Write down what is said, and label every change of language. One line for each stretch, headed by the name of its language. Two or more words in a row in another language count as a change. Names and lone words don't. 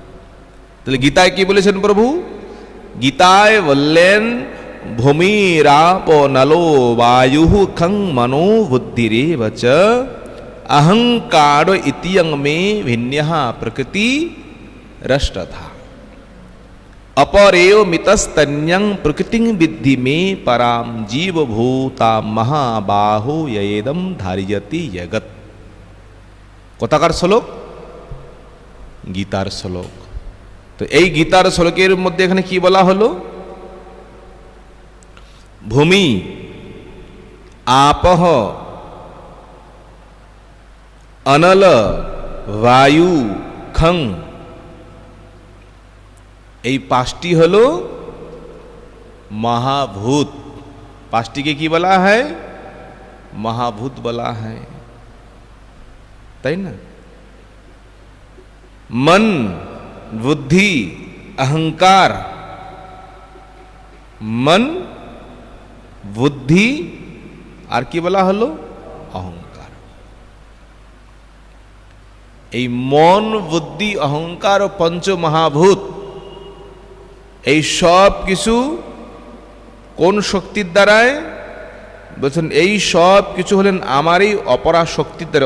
Bangla: তাহলে গীতায় কি বলেছেন প্রভু? গীতায় বললেন
Sanskrit: ভূমিরাপ নলো বায়ু খং মনো বুদ্ধিরেব চ অহংকার ইতিয়ং মে ভিন্যঃ প্রকৃতি রষ্টধা अपरेव मितस्तन्यं प्रकृतिं विद्धि मे पराम जीवभूता महाबाहो ययेदम धार्यति जगत।
Bangla: কোথাকার শ্লোক? গীতার শ্লোক। তো এই গীতার শ্লোকের মধ্যে এখানে কি বলা হলো?
Sanskrit: ভূমি আপহ অনল বায়ু খং,
Bangla: এই পাঁচটি হলো মহাভূত। পাঁচটিকে কি বলা হয়? মহাভূত বলা হয়, তাই না? মন বুদ্ধি অহংকার, মন বুদ্ধি আর কি বলা হলো? অহংকার। এই মন বুদ্ধি অহংকার ও পঞ্চ মহাভূত, এই সব কিছু কোন শক্তির দ্বারায়? বলছেন এই সব কিছু হলেন আমারই অপরা শক্তির দ্বারা।